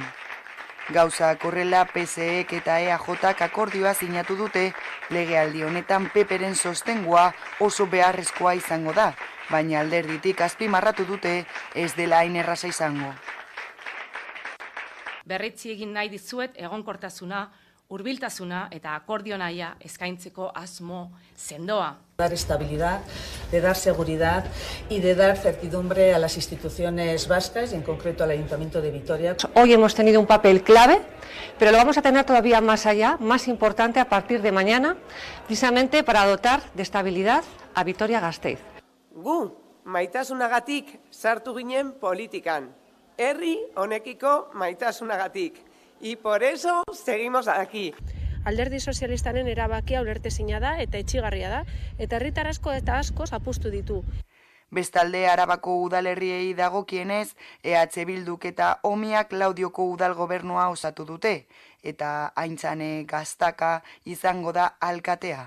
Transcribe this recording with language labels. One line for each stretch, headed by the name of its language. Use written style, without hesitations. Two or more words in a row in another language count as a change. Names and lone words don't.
Basque: Gauzak horrela PSEek eta EAJak akordioa sinatu dute, legealdi honetan PPren sostengua oso beharrezkoa izango da, baina alderditik azpimarratu dute ez dela hain erraza izango. Berretsi egin nahi dizuet egonkortasuna, hurbiltasuna eta akordio nahia eskaintzeko asmo sendoa.
Spanish: Dar estabilidad, de dar seguridad y de dar certidumbre a las instituciones vascas y en concreto al Ayuntamiento de Vitoria. Hoy hemos tenido un papel clave, pero lo vamos a tener todavía más allá, más importante a partir de mañana, precisamente para dotar de estabilidad a Vitoria-Gasteiz.
Basque: Gu, maitasunagatik sartu ginen politikan. Herri honekiko maitasunagatik.
Spanish: Y por eso seguimos aquí.
Basque: Alderdi sozialistaren erabakia ulertezina da eta etxigarria da, eta herritar asko eta asko zapustu ditu. Bestalde, Arabako udalerriei dagokienez, EH Bilduk eta Omiak Laudioko udal gobernua osatu dute, eta Aintzane Gaztaka izango da alkatea.